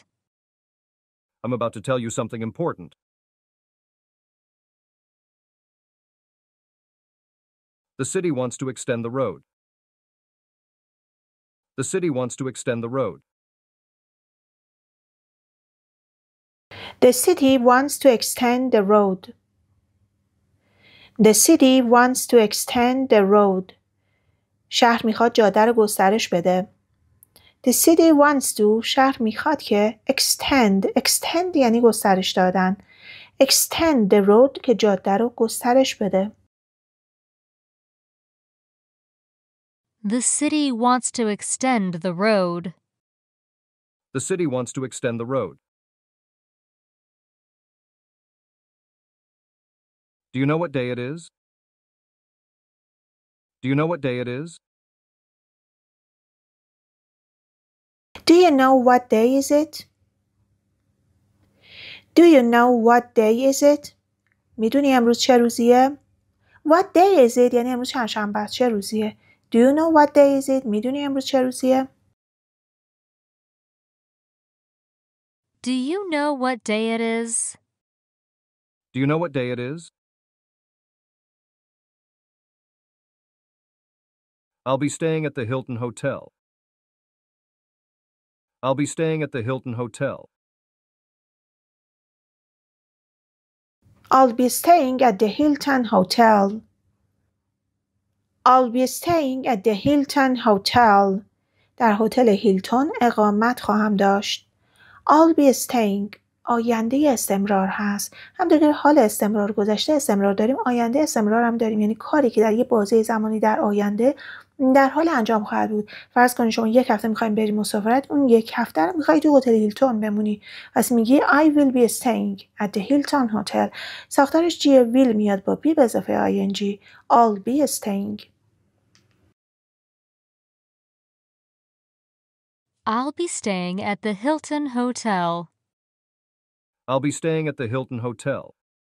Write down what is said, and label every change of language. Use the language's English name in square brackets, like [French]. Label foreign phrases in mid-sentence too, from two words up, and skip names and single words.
[English] I'm about to tell you something important. The city wants to extend the road. The city wants to extend the road. The city wants to extend the road. The city wants to extend the road. [Persian] شهر میخواد جاده رو گسترش بده. [English] The city wants to [Persian] شهر میخواد که extend یعنی گسترش دادن. [English] Extend the road [Persian] که جاده رو گسترش بده. [English] The city wants to extend the road. The city wants to extend the road. Do you know what day it is? Do you know what day it is? Do you know what day is it? Do you know what day is it? [Persian] میدونی امروز چه روزیه؟ [English] What day is it [Persian] یعنی امروز چهارشنبه است. چه روزیه؟ [English] Do you know what day is it? [Persian] میدونی امروز چه روزیه؟ [English] Do you know what day it is? Do you know what day it is? I'll be staying at the Hilton Hotel. I'll be staying at the Hilton Hotel. I'll be staying at the Hilton Hotel. I'll be staying at the Hilton Hotel. [Persian] در هتل هیلتون اقامت خواهم داشت. [English] I'll be staying [Persian] آینده استمرار هست. همونطور که حال استمرار گذشته استمرار داریم، آینده استمرار هم داریم. یعنی کاری که در یه بازه زمانی در آینده در حال انجام خواهد بود. فرض کنید شما یک هفته میخوایم بری مسافرت، اون یک هفته رو میخوای تو هتل هیلتون بمونی. پس میگی [English] I will be staying at the Hilton Hotel. [Persian] ساختارش جیه will میاد با be به اضافه ing. [English] I'll be staying. I'll be staying at the Hilton Hotel. I'll be staying at the Hilton Hotel.